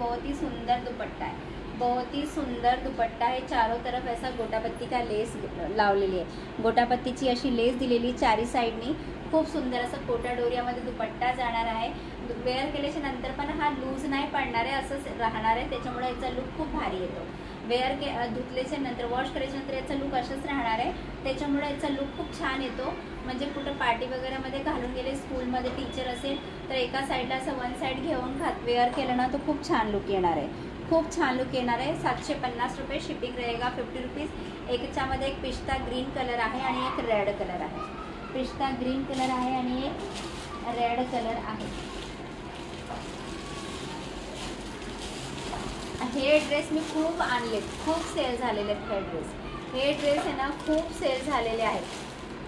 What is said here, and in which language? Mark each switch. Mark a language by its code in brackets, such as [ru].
[hi] बहुत ही सुंदर दुपट्टा है, बहुत ही सुंदर दुपट्टा है। चारों तरफ ऐसा गोटापत्ती का लेस [mr] लावलेली आहे, गोटापत्तीची अशी लेस दिलेली चारी साईडनी। खूप सुंदर असं कोटा डोरियामध्ये दुपट्टा जाणार आहे। वेअर केल्याच्या नंतर पण हा लूज नाही पडणार आहे, असंच राहणार आहे, त्याच्यामुळे याचा लुक खूप भारी येतो। वेअर धुतल्याच्या नंतर, वॉश करायच्या नंतर याचा लुक असाच राहणार आहे, त्याच्यामुळे याचा लुक खूप छान येतो। म्हणजे कुठं पार्टी वगैरेमध्ये घालून गेले, स्कूलमध्ये टीचर असेल तर एका साईडला असं वन साईड घेऊन वेअर केलं ना तो खूप छान लुक येणार आहे, खूप छान लुक येणार आहे। [hi] 750 रुपये, शिपिंग रहेगा 50 रुपीज़। [mr] एकच्यामध्ये एक पिस्ता ग्रीन कलर आहे आणि एक रेड कलर आहे, पिस्ता ग्रीन कलर आहे आणि एक रेड कलर आहे। हे ड्रेस मी खूप आणलेत, खूप सेल झालेले आहेत हे ड्रेस आहे ना, खूप सेल झालेले आहेत।